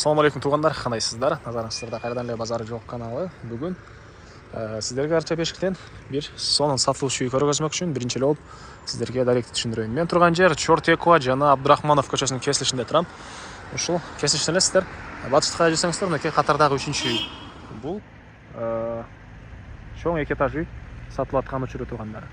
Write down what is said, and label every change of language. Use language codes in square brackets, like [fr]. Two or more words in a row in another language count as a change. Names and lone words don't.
[ar] السلام عليكم [ky] туғандар, қандайсыздар? Назарыңыздарда қайрадан эле базары жоқ каналы. Бүгін сіздерге арча бешіктен бір сонун сатылуучу үй көргөзмөк үчүн биринчи эле болуп сіздерге даректи түшүндүрөйүн. Мен турган жер Чортекова жана Абдрахманов көчөсүнүн кесилишинде турам. Ушул кесилиштен эле сиздер батышты карай жүрсөңүздөр, мынакей катардагы 3-үчү үй. Бул чоң 2 этаж үй сатылып аткан учуру туғандар.